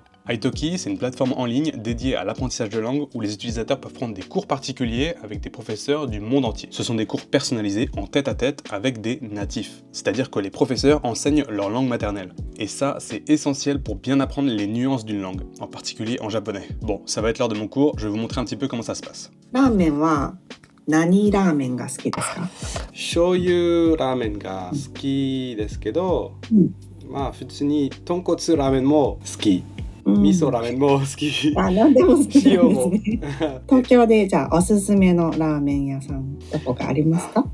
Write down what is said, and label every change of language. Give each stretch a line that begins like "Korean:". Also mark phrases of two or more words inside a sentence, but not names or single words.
French: Italki, c'est une plateforme en ligne dédiée à l'apprentissage de langue où les utilisateurs peuvent prendre des cours particuliers avec des professeurs du monde entier. Ce sont des cours personnalisés en tête-à-tête avec des natifs. C'est-à-dire que les professeurs enseignent leur langue maternelle. Et ça, c'est essentiel pour bien apprendre les nuances d'une langue, en particulier en japonais. Bon, ça va être l'heure de mon cours, je vais vous montrer un petit peu comment ça se passe.
Japanese: ラーメンは何ラーメンが好きですか? 醤油ラーメンが好きですけど、まあ普通に豚骨ラーメンも好き、味噌ラーメンも好き。あ、何でも好きなんですね。塩も東京でじゃあおすすめのラーメン屋さんどこかありますか？